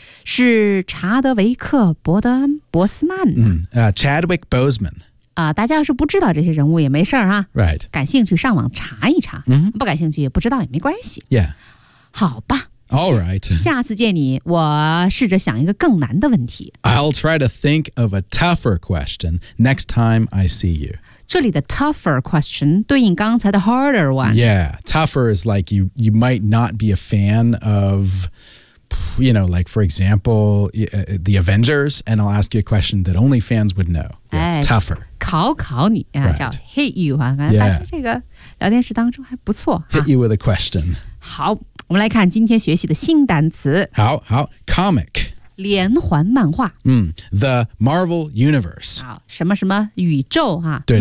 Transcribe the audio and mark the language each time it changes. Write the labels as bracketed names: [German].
[Chinese] 是查德维克·伯德恩·博斯曼、 [English] 嗯 Chadwick Boseman、 [Chinese] 大家要是不知道这些人物也没事儿啊、 [English] right. [Chinese] 感兴趣上网查一查、 [English] mm-hmm. [Chinese] 不感兴趣也不知道也没关系、 [English] yeah. [Chinese] 好吧 [English] All right. [Chinese] 下次见你我试着想一个更难的问题 [English] I'll try to think of a tougher question next time I see you [Chinese] 这里的 [English] tougher question [Chinese] 对应刚才的 [English] harder one Yeah, tougher is like you might not be a fan of... You know, like, for example, the Avengers, and I'll ask you a question that only fans would know. Yeah, it's tougher. [Chinese] 考考你、啊 [English] right. 叫 hit you. 啊、 yeah. [Chinese] 大家这个聊天室当中还不错。 [English] Hit you with a question. [Chinese] 好我们来看今天学习的新单词。好好 comic. 连环漫画。 [English] 嗯 the Marvel Universe. [Chinese] 好什么什么宇宙、啊、对对对